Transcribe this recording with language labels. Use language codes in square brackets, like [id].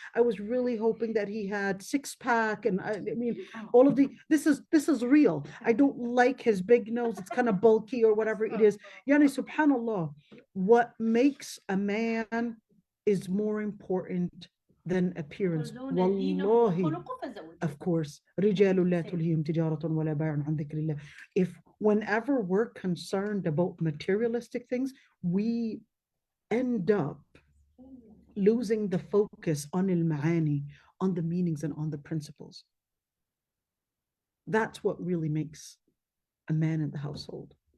[en] I was really hoping that he had six pack. And I mean, all of this is real. I don't like his big nose. It's kind of bulky or whatever it is. Yani, subhanallah, what makes a man is more important than appearance. [ar] Wallahi. [en] Of course, [ar] رجال لا تلهيهم تجارة ولا بيع عن ذكر الله. [en] If whenever we're concerned about materialistic things, we end up losing the focus on al-ma'ani, on the meanings and on the principles. That's what really makes a man in the household.